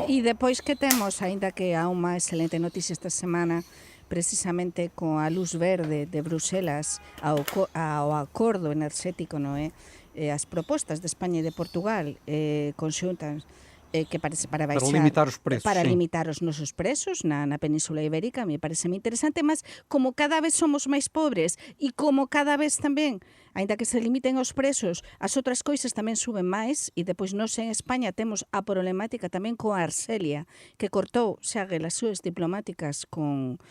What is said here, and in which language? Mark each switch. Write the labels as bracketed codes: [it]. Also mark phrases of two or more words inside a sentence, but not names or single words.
[pt] E depois que temos, ainda que há uma excelente notícia esta semana, precisamente com a luz verde de Bruxelas ao acordo energético, não é? As propostas de Espanha e de Portugal conxuntas que parece para baixar, limitar os preços, para sim. [gl] limitar os nosos preços na Península Ibérica, me parece moi interesante, mas como cada vez somos máis pobres e como cada vez tamén, aínda que se limiten os preços, as outras coisas tamén suben máis, e depois nós en España temos a problemática tamén coa Argelia, que cortou xa relacións diplomáticas con